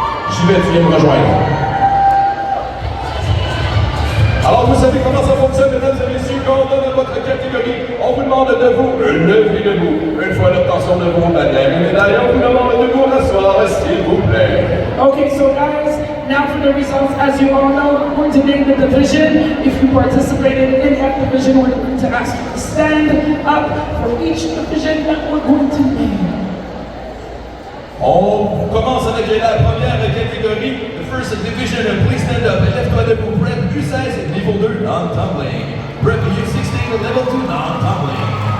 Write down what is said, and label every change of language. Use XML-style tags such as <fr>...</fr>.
<fr>J'y vais, tu viens me rejoindre. Alors, vous savez comment ça fonctionne, mesdames et messieurs, quand on donne votre catégorie, on vous demande de vous lever debout. Une fois l'obtention de vos baptêmes et médailles, on vous demande de vous rasseoir, s'il vous plaît.</fr> <en>Okay, so guys, now for the results. As you all know, we're going to name the division. If you participated in that division, we're going to ask you to stand up for each division that we're going to name.</en> <fr>On commence avec la première catégorie,</fr> <en>the first division. Please stand up and</en> <fr>lève-toi debout.</fr> <en>Prep U16, niveau 2, non-tumbling. Prep U16, level 2, non-tumbling.</en>